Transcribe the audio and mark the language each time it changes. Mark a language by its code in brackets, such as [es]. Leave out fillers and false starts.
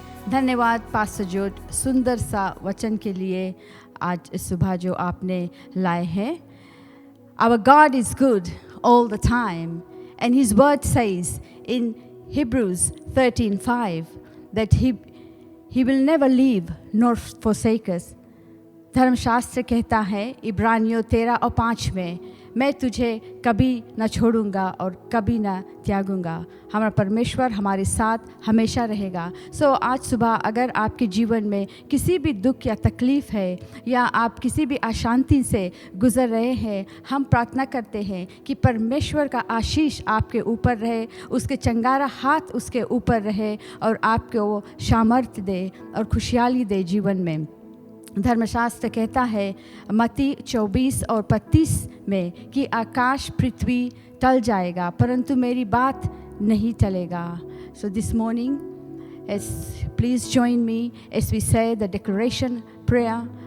[hi] धन्यवाद पास्टर जोड सुंदर सा वचन के लिए आज इस सुबह जो आपने लाए हैं. [en] Our God is good all the time, and His word says in Hebrews 13:5 that He will never leave nor forsake us. [hi] धर्मशास्त्र कहता है इब्रानियों 13 और 5 में, मैं तुझे कभी न छोड़ूंगा और कभी न त्यागूंगा. हमारा परमेश्वर हमारे साथ हमेशा रहेगा. आज सुबह अगर आपके जीवन में किसी भी दुख या तकलीफ़ है या आप किसी भी अशांति से गुज़र रहे हैं, हम प्रार्थना करते हैं कि परमेश्वर का आशीष आपके ऊपर रहे, उसके चंगारा हाथ उसके ऊपर रहे और आपको वो सामर्थ्य दे और खुशहाली दे जीवन में. धर्मशास्त्र कहता है मत्ती 24 और 35 में कि आकाश पृथ्वी टल जाएगा परंतु मेरी बात नहीं टलेगा. [en] So this morning, please join me as we say the declaration prayer.